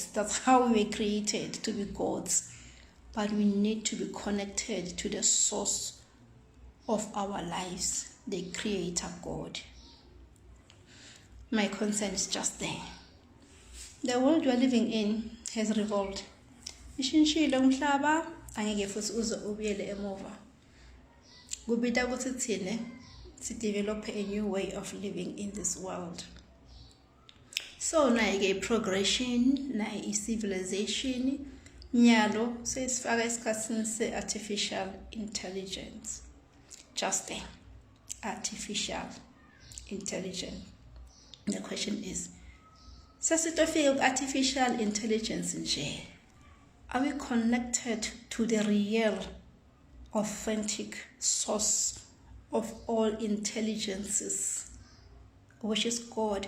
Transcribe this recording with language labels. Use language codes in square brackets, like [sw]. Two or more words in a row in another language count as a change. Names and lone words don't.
[en] That's how we were created, to be gods. But we need to be connected to the source of our lives, the Creator God. My concern is just there. The world we are living in has revolved. [ss] Ishintshile umhlaba, angeke futhi uze ubuyele emuva. Kubida ukuthi thine [en] develop a new way of living in this world. [ss] So nayi-ke progression, nayi civilization, nyalo sesifaka esikhathini se- [en] artificial intelligence. Just there, artificial intelligence. The question is, [ss] sesitofika ku-artificial intelligence nje, [en] are we connected to the real, authentic source of all intelligences, which is God?